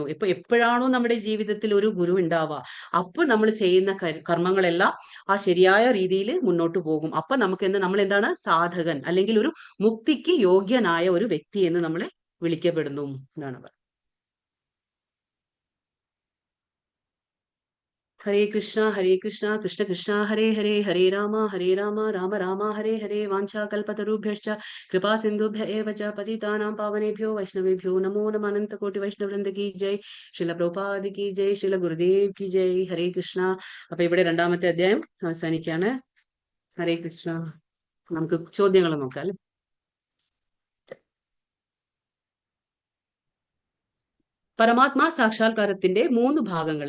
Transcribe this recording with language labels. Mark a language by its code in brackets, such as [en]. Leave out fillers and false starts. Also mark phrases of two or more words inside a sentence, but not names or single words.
[ml] എപ്പോഴാണോ നമ്മുടെ ജീവിതത്തിൽ ഒരു ഗുരു ഉണ്ടാവുക, അപ്പോൾ നമ്മൾ ചെയ്യുന്ന കർമ്മങ്ങളെല്ലാം ആ ശരിയായ രീതിയിൽ മുന്നോട്ട് പോകും. അപ്പൊ നമ്മൾ എന്താണ്? സാധകൻ, അല്ലെങ്കിൽ ഒരു മുക്തിക്ക് യോഗ്യനായ ഒരു വ്യക്തി എന്ന് നമ്മളെ വിളിക്കപ്പെടുന്നു എന്നാണ് പറയുന്നത്. ഹരേ കൃഷ്ണ കൃഷ്ണ കൃഷ്ണ ഹരേ ഹരേ, ഹരേ രാമ രാമ രാമ ഹരേ ഹരേ. [sa] वाञ्चाकल्पतरुभ्यश्च कृपा सिन्धुभ्य एव च पतितानां पावनेभ्यो वैष्णवेभ्यो नमो नमः. [hi] अनंतकोटि वैष्णववृंद की जय, श्रील प्रभुपाद की जय, श्रील गुरुदेव की जय. [ml] ഹരേ കൃഷ്ണ. അപ്പൊ ഇവിടെ 2ാമത്തെ അധ്യായം അവസാനിക്കാണ്. ഹരേ കൃഷ്ണ. നമുക്ക് ചോദ്യങ്ങൾ നോക്കാം അല്ലെ. പരമാത്മാ സാക്ഷാത്കാരത്തിന്റെ 3 ഭാഗങ്ങൾ.